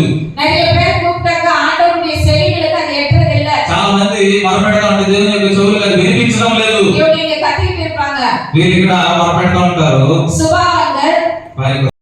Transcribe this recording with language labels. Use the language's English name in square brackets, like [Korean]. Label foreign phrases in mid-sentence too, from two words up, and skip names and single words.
[Tamil] நிறைய பேர் கூப்பிட்டாக்க ஆண்டவருடைய செவிகளுக்கு அது எட்டுறது இல்ல. [Telugu] చాలా మంది మొరపెడతా ఉంటే దేవుని యొక్క చెవులకు అది వినిపించడం లేదు. [Tamil] இவங்க இங்க கத்திட்டு இருப்பாங்க, [Telugu] వీళ్ళు ఇక్కడ మొరపెడతా ఉంటారు, [Tamil] சுபாவங்கள் [Telugu] వారి